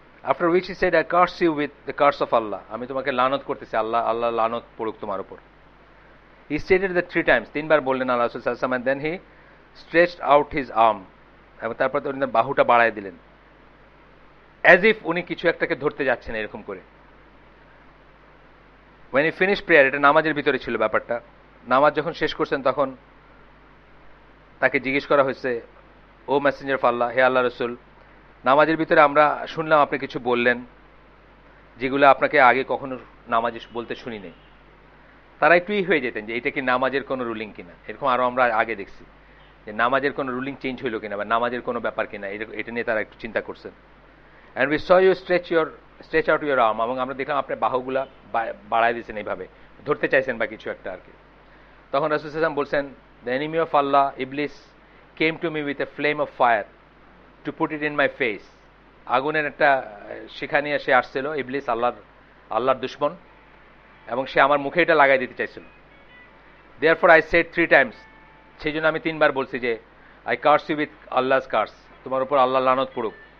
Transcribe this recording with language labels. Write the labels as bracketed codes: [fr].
[en] After which he said, I curse you with the curse of Allah, [bn] আমি তোমাকে লানত করতেছি, আল্লাহ লানত পড়ুক তোমার উপর। [en] He stated that 3 times, [bn] 3 বার বললেন আল্লাহ রাসূল সাল্লাল্লাহু আলাইহি ওয়াসাল্লাম, [en] and then he stretched out his arm, [bn] এবং তারপর উনি বাহুটা বাড়ায় দিলেন, [en] as if [bn] উনি কিছু একটাকে ধরতে যাচ্ছেন এরকম করে। [en] when he finished prayer, [bn] এটা নামাজের ভিতরে ছিল ব্যাপারটা, নামাজ যখন শেষ করছেন তখন তাকে জিজ্ঞেস করা হয়েছে, [en] ও messenger of আল্লাহ, [bn] হে আল্লাহ রাসূল, নামাজের ভিতরে আমরা শুনলাম আপনি কিছু বললেন যেগুলো আপনাকে আগে কখনো নামাজে বলতে শুনি নাই। তারা একটুই হয়ে যেতেন যে এটা কি নামাজের কোনো রুলিং কিনা, এরকম আরো আমরা আগে দেখছি যে নামাজের কোনো রুলিং চেঞ্জ হইলো কিনা বা নামাজের কোনো ব্যাপার কিনা, এটা নিয়ে তারা একটু চিন্তা করছেন। [en] and we saw you stretch out your arm, [bn] এবং আমরা দেখলাম আপনার বাহুগুলা বাড়ায় দিয়েছেন, এইভাবে ধরতে চাইছেন বা কিছু একটা আর কি। তখন রাসূল সাল্লাল্লাহু আলাইহি ওয়াসাল্লাম বলছেন, [en] the enemy of Allah, Iblis, came to me with a flame of fire to put it in my face. [bn] আগুনের একটা শিখা নিয়ে সে আসছিল, ইবলিস আল্লাহর দুশমন, এবং সে আমার মুখে এটা লাগাই দিতে চাইছিল। [en] therefore I said 3 times, [bn] সেই জন্য আমি 3 বার বলছি যে [en] I curse you with Allah's curse, [bn] তোমার উপর আল্লাহ লানত পড়ুক।